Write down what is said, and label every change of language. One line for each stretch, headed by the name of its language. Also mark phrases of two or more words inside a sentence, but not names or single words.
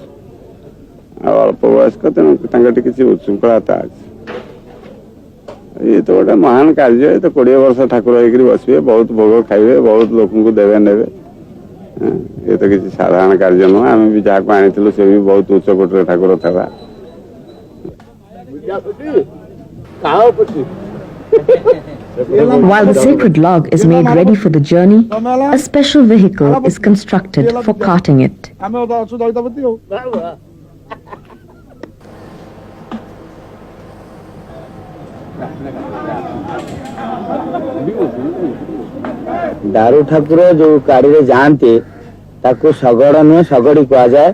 Odia: ଆଉ ଅଳ୍ପ ବୟସ୍କ, ତେଣୁ ତାଙ୍କଠି କିଛି ଉତ୍ସୃଙ୍ଖଳତା ଅଛି। ଇଏ ତ ଗୋଟେ ମହାନ କାର୍ଯ୍ୟ, ଏ ତ 20 ବର୍ଷ ଠାକୁର ହେଇକରି ବସିବେ, ବହୁତ ଭୋଗ ଖାଇବେ, ବହୁତ ଲୋକଙ୍କୁ ଦେବେ ନେବେ। ଏ ତ କିଛି ସାଧାରଣ କାର୍ଯ୍ୟ ନୁହଁ। ଆମେ ବି ଯାହାକୁ ଆଣିଥିଲୁ ସେ ବି ବହୁତ ଉଚ୍ଚ କୋଟିର ଠାକୁର ଥିଲା।
English: While the sacred log is made ready for the journey, a special vehicle is constructed for carting it.
Odia: ଦାରୁ ଠାକୁର ଯୋଉ ଗାଡ଼ିରେ ଯାଆନ୍ତି ତାକୁ ଶଗଡ଼ ନୁହେଁ ଶଗଡ଼ି କୁହାଯାଏ।